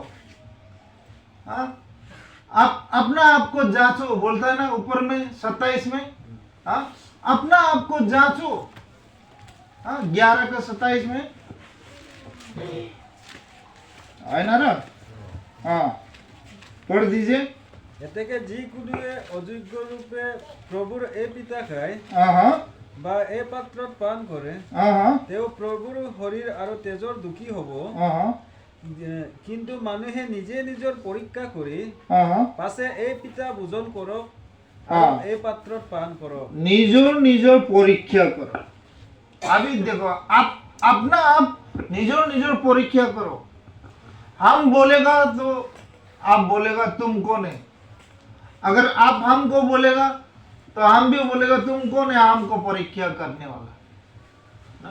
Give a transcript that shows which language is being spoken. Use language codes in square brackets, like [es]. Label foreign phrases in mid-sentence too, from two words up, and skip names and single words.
[hi] हाँ, आप अपना आपको जांचो बोलता है ना ऊपर में 27 में। हाँ, अपना आपको जांचो। हाँ, 11 का 27 में है ना। हाँ, पढ़ दीजिए। [as] এতেকে যিকোনোৱে অযোগ্য ৰূপে প্ৰভুৰ এই পিতা খায় [hi] हाँ [as] বা এই পাত্ৰত পান কৰে [hi] हाँ [as] তেওঁ প্ৰভুৰ শৰীৰ আৰু তেজৰ দুখী হ'ব। [hi] हाँ [as] কিন্তু মানুহে নিজে নিজৰ পৰীক্ষা কৰি [hi] हाँ [as] পাছে এই পিতা ভোজন কৰক [hi] हाँ। [as] আৰু এই পাত্ৰত পান কৰক। [hi] निजोर परीक्षा करो। अभी देखो, आप अपना आप निजोर परीक्षा करो। हम बोलेगा तो आप बोलेगा तुम कौन है, अगर आप हमको बोलेगा तो हम भी बोलेगा तुम कौन है हमको परीक्षा करने वाला ना?